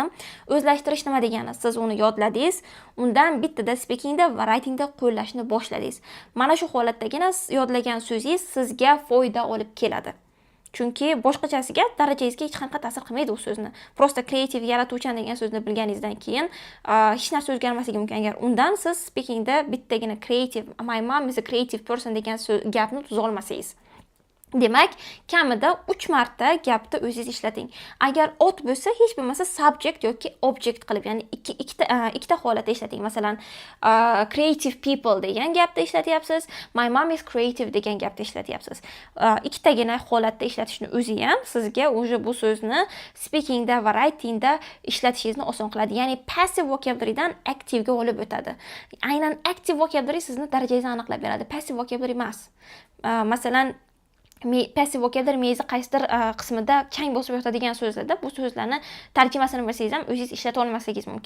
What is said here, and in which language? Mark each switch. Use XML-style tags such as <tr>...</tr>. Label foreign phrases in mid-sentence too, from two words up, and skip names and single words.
<uz>O'zlashtirish nima degani? Siz uni yodladingiz, undan bittada speakingda va writingda qo'llashni boshladingiz. Mana shu holatdagina yodlagan so'zingiz sizga foyda olib keladi. Chunki boshqachasiga darajangizga hech qanaqa ta'sir qilmaydi u so'zni. Prosta kreativ yaratuvchan degan so'zni bilganingizdan keyin hech narsa o'zgarmasligi mumkin. Agar undan siz speakingda bittagina creative,</uz> <en>my mom is a creative person</en> <uz>degan gapni tuza olmasangiz. Demak, kamida 3 marta gapda o'zingiz ishlating. Agar ot bo'lsa, hech bo'lmasa subject yoki object qilib, ya'ni ikkita holatda ishlating. Masalan,</uz> <en>creative people</en> <uz>degan gapda ishlatyapsiz,</uz> <en>my mom is creative</en> <uz>degan gapda ishlatyapsiz. Ikkitagina holatda ishlatishni o'zi ham sizga o'sha bu so'zni speakingda va writingda ishlatishingizni oson qiladi. Ya'ni</uz> <en>passive vocabularydan</en> <uz>active'ga olib o'tadi. Aynan</uz> <en>active vocabulary</en> <uz>sizni darajangizni aniqlab beradi.</uz> <en>Passive vocabulary</en> <uz>emas. Masalan,</uz> <en>passive vocabulary</en> <uz>miyangizning qaysidir qismida chang bosib yotadigan so'zlarda bu so'zlarni tarjimasini bilsangiz ham o'zingiz ishlata olmasligingiz mumkin.</uz>